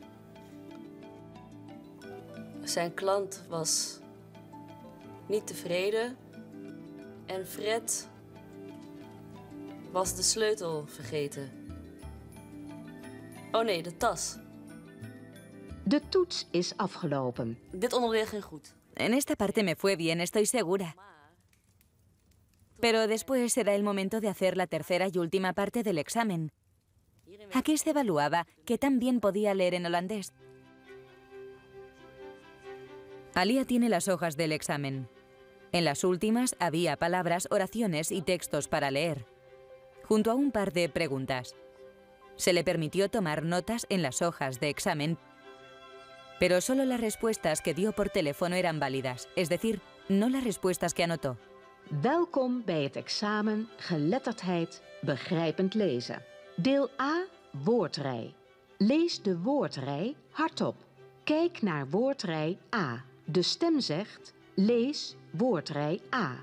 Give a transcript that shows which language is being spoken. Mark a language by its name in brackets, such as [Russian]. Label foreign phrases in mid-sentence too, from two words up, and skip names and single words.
[Dutch] Zijn klant was niet tevreden. En Fred was de sleutel vergeten. Oh nee, de tas. De toets is afgelopen. Dit onderdeel ging goed. [Spanish] En esta parte me fue bien, estoy segura. Pero después era el momento de hacer la tercera y última parte del examen. Aquí se evaluaba qué tan bien podía leer en holandés. Alia tiene las hojas del examen. En las últimas había palabras, oraciones y textos para leer, junto a un par de preguntas. Se le permitió tomar notas en las hojas de examen, pero solo las respuestas que dio por teléfono eran válidas, es decir, no las respuestas que anotó. [Dutch] Welkom bij het examen Geletterdheid begrijpend lezen. Deel A, woordrij. Lees de woordrij hardop. Kijk naar woordrij A. De stem zegt, lees woordrij A.